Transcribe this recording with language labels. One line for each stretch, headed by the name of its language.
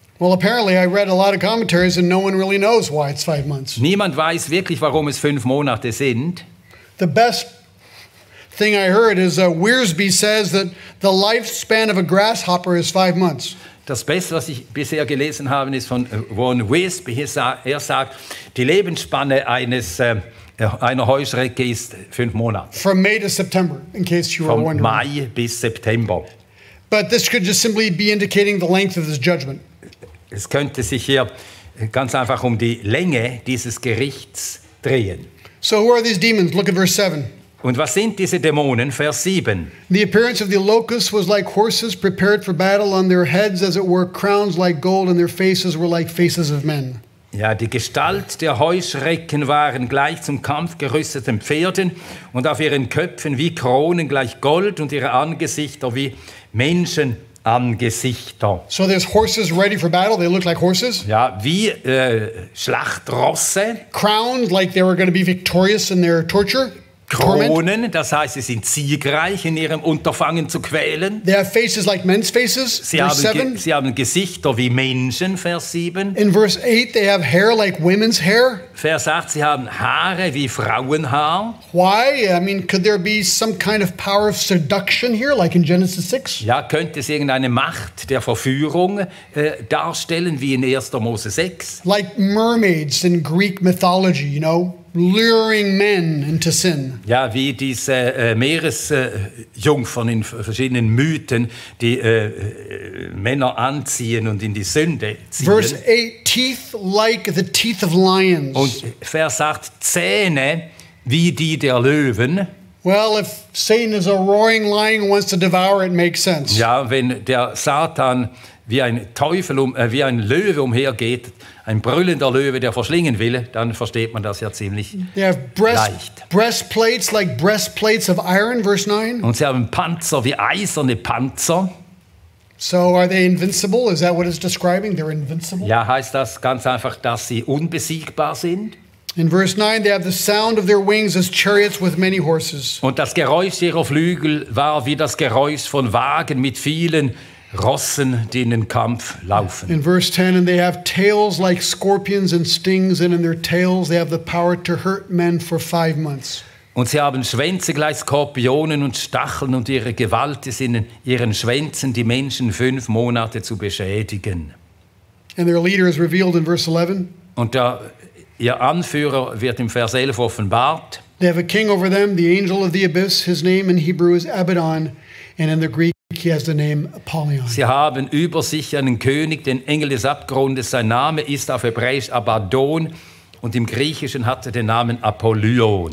English: Well, apparently I read a lot of commentaries and no one really knows why it's 5 months.
German: Niemand weiß wirklich, warum es 5 Monate sind.
English: The best thing I heard is Wiersbe says that the lifespan of a grasshopper is 5 months.
German: Das Beste, was ich bisher gelesen habe, ist von Warren Wiersbe. Er sagt, die Lebensspanne einer Heuschrecke ist 5 Monate.
English: From May to September, in case you were
German: Von
English: wondering.
German: Mai bis September.
English: But this could just simply be indicating the length of this judgment.
German: Es könnte sich hier ganz einfach um die Länge dieses Gerichts drehen.
English: So who are these demons? Look at verse 7.
German: Und was sind diese Dämonen? Vers 7.
English: The appearance of the locusts was like horses prepared for battle, on their heads as it were crowns like gold, and their faces were like faces of men.
German: Ja, die Gestalt der Heuschrecken waren gleich zum Kampf gerüsteten Pferden und auf ihren Köpfen wie Kronen gleich Gold und ihre Angesichter wie Menschenangesichter.
English: So there's horses ready for battle. They look like horses.
German: Ja, wie Schlachtrosse.
English: Crowns like they were going to be victorious in their torment.
German: Kronen, das heißt, sie sind siegreich in ihrem Unterfangen zu quälen.
English: They have faces like men's faces.
German: Sie haben Gesichter wie Menschen, Vers 7.
English: In verse 8, they have hair like women's hair.
German: Vers 8, sie haben Haare wie Frauenhaar.
English: Why? I mean, could there be some kind of power of seduction here, like in Genesis 6?
German: Ja, könnte es irgendeine Macht der Verführung darstellen, wie in 1. Mose 6?
English: Like mermaids in Greek mythology, you know? luring men into sin.
German: Ja, wie diese Meeresjungfern in verschiedenen Mythen, die Männer anziehen und in die Sünde ziehen.
English: Verse 8, teeth like the teeth of lions.
German: Und Vers 8, Zähne wie die der Löwen.
English: Well, if Satan is a roaring lion and wants to devour, it makes sense.
German: Ja, wenn der Satan wie ein Teufel, wie ein Löwe umhergeht, ein brüllender Löwe, der verschlingen will, dann versteht man das ja ziemlich
English: They have
German: leicht.
English: breastplates like breastplates of iron, verse 9.
German: Und sie haben Panzer wie eiserne Panzer.
English: So are they invincible? Is that what it's describing? They're invincible?
German: Ja, heißt das ganz einfach, dass sie unbesiegbar sind?
English: In verse 9, they have the sound of their wings as chariots with many horses.
German: Und das Geräusch ihrer Flügel war wie das Geräusch von Wagen mit vielen Rossen, die in den Kampf laufen.
English: In verse 10, and they have tails like scorpions and stings, and in their tails they have the power to hurt men for 5 months.
German: Und sie haben Schwänze gleich Skorpionen und Stacheln, und ihre Gewalt ist in ihren Schwänzen, die Menschen 5 Monate zu beschädigen.
English: And their leader is revealed in verse 11.
German: Und ihr Anführer wird im Vers 11 offenbart.
English: They have a king over them, the angel of the abyss. His name in Hebrew is Abaddon, and in the Greek he has the name Apollyon.
German: Sie haben über sich einen König, den Engel des Abgrundes. Sein Name ist auf Hebräisch Abaddon und im Griechischen hat er den Namen Apollyon.